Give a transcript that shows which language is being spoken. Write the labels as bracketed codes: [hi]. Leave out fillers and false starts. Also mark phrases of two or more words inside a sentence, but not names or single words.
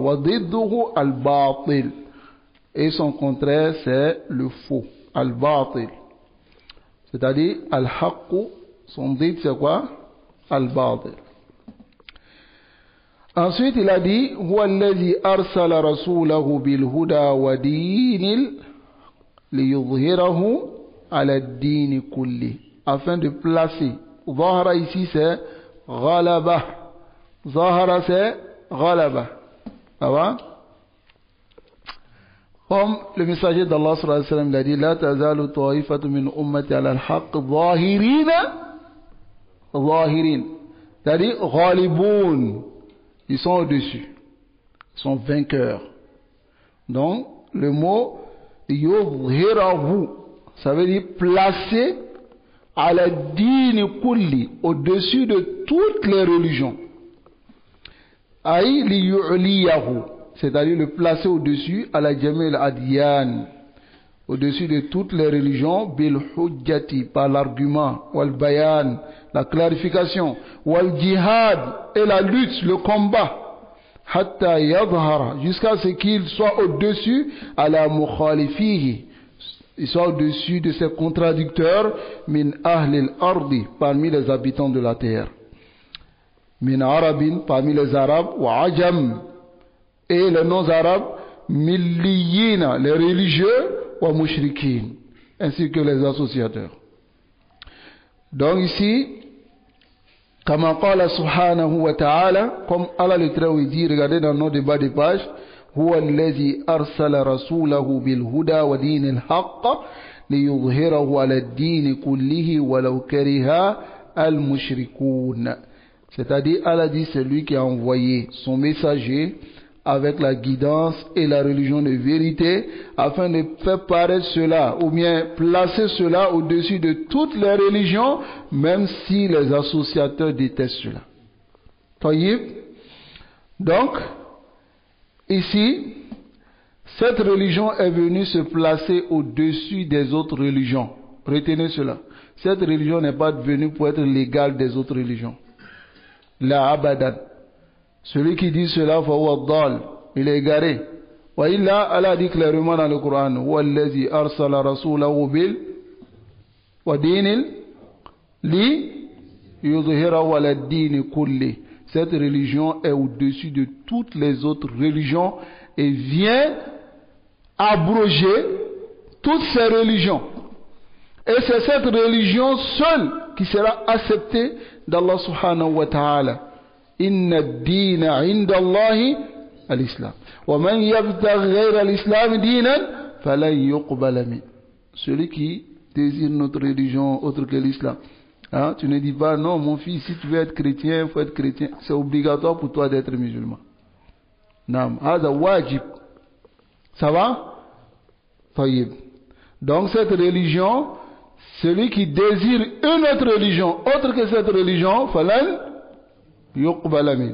[ar] وضده الباطل. [fr] Et son contraire, c'est le faux, al-batil. C'est-à-dire, al-haqq, son dit, c'est quoi? Al-batil. Ensuite, il a dit, [ar] هو الذي أرسل رسوله بالهدى ودين ليظهره على الدين كل. [fr] Afin de placer. Zahara ici, c'est ghalaba. Zahara, c'est ghalaba. Ça va? Comme le messager d'Allah [ar] صلى الله عليه وسلم [fr] l'a dit, [ar] لا تزال طائفة من أمتي على الحق ظاهرين. [fr] C'est-à-dire, ghaliboun. Ils sont au-dessus. Ils sont vainqueurs. Donc, le mot yudhhirahu, ça veut dire placer à la [ar] دين كل, [fr] au-dessus de toutes les religions. [ar] أي ليعليه, [fr] c'est-à-dire le placer au-dessus à la [ar] جميع الأديان, [fr] au-dessus de toutes les religions, [ar] بالحجة, [fr] par l'argument, [ar] والبيان, [fr] la clarification, [ar] والجهاد, [fr] et la lutte, le combat, hatta yadhara, jusqu'à ce qu'il soit au-dessus à la mukhalifihi, il soit au-dessus de ces contradicteurs, [ar] من أهل الأرض, [fr] parmi les habitants de la terre, [ar] من عرب, [fr] parmi les arabes, [ar] وعجم, [fr] et les non-arabes, milliyina, les religieux, [ar] ومشركين, [fr] ainsi que les associateurs. Donc ici, [ar] كما قال سبحانه وتعالى, [fr] comme Allah le très haut dit, regardez dans nos débats de page, [ar] هو الذي أرسل رسوله بالهدى ودين الحق ليظهره على الدين كله ولو كره المشركون. [fr] C'est-à-dire, Allah dit, c'est lui qui a envoyé son messager avec la guidance et la religion de vérité, afin de faire paraître cela, ou bien placer cela au-dessus de toutes les religions, même si les associateurs détestent cela. Taïb. Donc, ici, cette religion est venue se placer au-dessus des autres religions. Retenez cela. Cette religion n'est pas venue pour être l'égale des autres religions. [ar] لا أبدا. [fr] Celui qui dit cela, il est égaré. [ar] وإلا, [fr] Allah dit clairement dans le Coran, [ar] هو الذي أرسل رسوله بال ودين ليظهره على الدين كل. [fr] Cette religion est au-dessus de toutes les autres religions et vient abroger toutes ces religions. Et c'est cette religion seule qui sera acceptée d'Allah [ar] سبحانه وتعالى. إن الدين عند الله الإسلام. ومن يبتغ غير الإسلام دينا فلن يقبل من. [fr] Celui qui désire notre religion autre que l'islam. Hein? Tu ne dis pas, non, mon fils, si tu veux être chrétien, il faut être chrétien. C'est obligatoire pour toi d'être musulman. [ar] نعم هذا واجب. [fr] Ça va? Tayyib. Donc cette religion, celui qui désire une autre religion, autre que cette religion, [ar] فلن يقبل من.